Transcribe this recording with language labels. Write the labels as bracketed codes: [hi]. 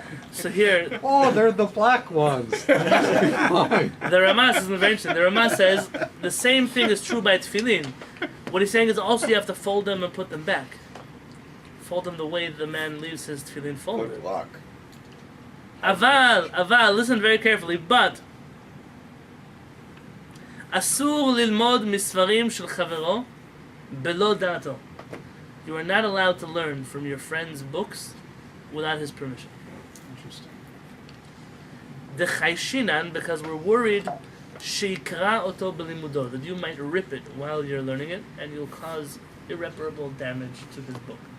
[en] So here, Oh, they're the black ones. Fine. the Ramah says, very interesting. The Ramah says, the same thing is true by tefillin. What he's saying is also you have to fold them and put them back. Fold them the way the man leaves his tefillin folded. Good luck. [he] Aval, [en] listen very carefully, but [he] אסור ללמוד מספרים של חברו בלא דעתו. [en] You are not allowed to learn from your friend's books without his permission. Interesting. Dechayshinan, because we're worried [he] shikra oto belimudo, [en] that you might rip it while you're learning it, and you'll cause irreparable damage to this book.